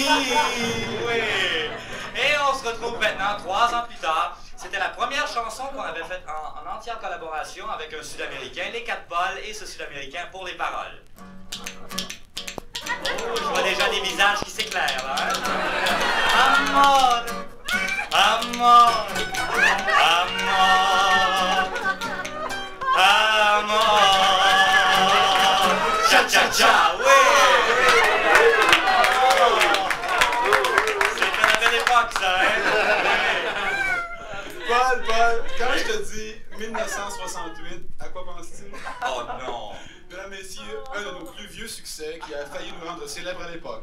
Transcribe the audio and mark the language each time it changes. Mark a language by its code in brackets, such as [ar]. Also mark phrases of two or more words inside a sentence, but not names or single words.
[fr] Oui. Et on se retrouve maintenant 3 ans plus tard. C'était la première chanson qu'on avait faite en entière collaboration avec un Sud-Américain, les 4 Paul et ce Sud-Américain pour les paroles. Oh, je vois déjà des visages qui s'éclairent, là, hein? [es] Amor, amor, amor, amor, cha-cha-cha, [fr] oui! C'était la belle époque, ça, hein? Paul, quand je te dis 1968, à quoi penses-tu? Oh non! Mesdames, messieurs, un de nos plus vieux succès qui a failli nous rendre célèbres à l'époque.